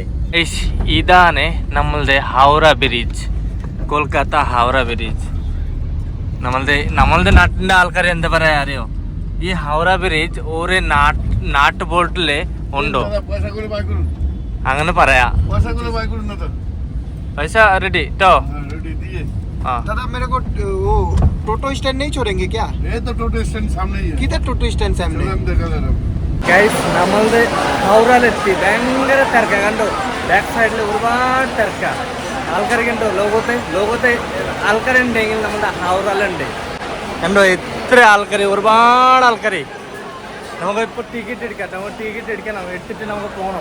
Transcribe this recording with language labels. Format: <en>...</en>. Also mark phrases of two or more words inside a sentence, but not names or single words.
<ml>ഇതാണ് നമ്മളുടെ ഹൗറ ബ്രിഡ്ജ്, കൊൽക്കത്ത ഹൗറ ബ്രിഡ്ജ്. നമ്മളുടെ നാട്ടിന്റെ ആൾക്കാർ എന്താ പറയാ അറിയോ, ഈ ഹൗറ ബ്രിഡ്ജ് ഒരു നാട്ട് ബോട്ടില് ഉണ്ടോ അങ്ങനെ പറയാ. പൈസ റെഡി ട്ടോ.</ml> <hi>दादा मेरे को वो टोटो स्टैंड नहीं छोड़ेंगे क्या? ये तो टोटो स्टैंड सामने ही है. किधर टोटो स्टैंड सामने? हम देखा जरा.</hi> <ml>ഗൈസ് നമ്മളുടെ ഹൗറയിലെത്തി. ഭയങ്കര തിരക്ക കണ്ടോ. ബാക്ക് സൈഡിൽ ഒരുപാട് തിരക്ക. ആൾക്കാരൊക്കെ ഉണ്ടോ, ലോകത്തെ ആൾക്കാരുണ്ടെങ്കിൽ നമ്മുടെ ഹൗറയിലുണ്ട് കണ്ടോ. എത്ര ആൾക്കാർ, ഒരുപാട് ആൾക്കാർ. നമുക്കിപ്പോൾ ടിക്കറ്റ് എടുക്കണം, എടുത്തിട്ട് നമുക്ക് പോകണം.</ml>